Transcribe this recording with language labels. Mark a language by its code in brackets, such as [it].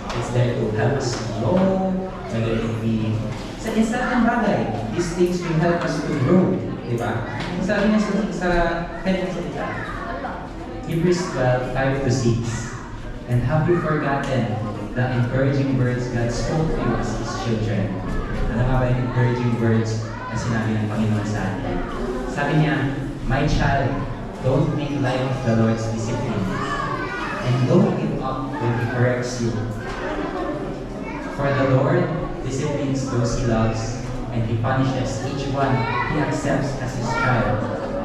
[en] It's there to help us grow, whether it be sa instant bagay. These things will help us to grow. [tl] Diba? Sabi niya sa kanyang salita, [en] Hebrews 12:5-6. And have you forgotten the encouraging words God spoke to you as His children? [tl] Ano nga ba yung encouraging words na sinabi ng Panginoon sa atin? Sabi niya, [en] my child, don't make light of the Lord's discipline. And don't give up when He corrects you. For the Lord disciplines those He loves, and He punishes each one He accepts as His child.